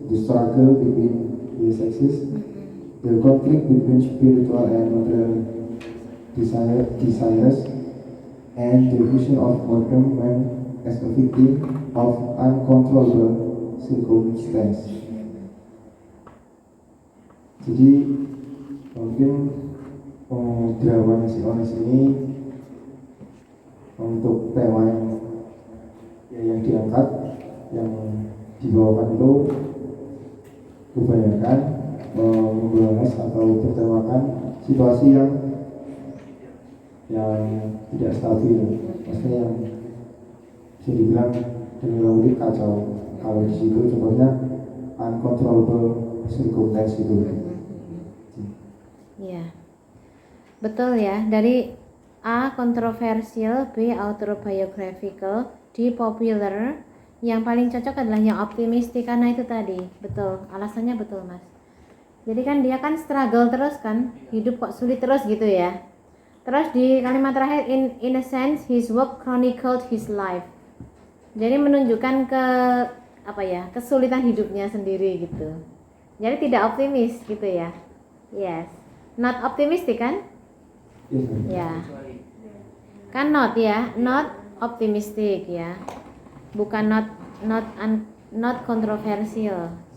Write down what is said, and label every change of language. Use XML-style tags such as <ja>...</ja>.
<en>struggle between the sexes, the conflict between spiritual and material desires, and the vision of modern man as a victim of uncontrollable circumstance.</en> <id>Jadi mungkin dramanya si Ones ini untuk tema yang diangkat, yang dibawakan itu kebanyakan membahas atau bertemakan situasi yang tidak stabil, maksudnya yang bisa dibilang dengan kacau. Kalau di situ contohnya</id> <en>uncontrollable circumstance</en> <id>itu. Iya, betul ya. Dari A controversial, B autobiographical, D popular. Yang paling cocok adalah yang optimistik karena itu tadi. Betul, alasannya betul mas. Jadi kan dia kan struggle terus kan, hidup kok sulit terus gitu ya. Terus di kalimat terakhir,</id> <en>in a sense his work chronicled his life.</en> <id>Jadi menunjukkan kesulitan hidupnya sendiri gitu. Jadi tidak optimis gitu ya.</id> <en>Yes. Not optimistic</en> <id>kan? Ya. Kan not ya,</id> <en>not optimistic</en> <id>ya. Bukan not kontroversial.</id>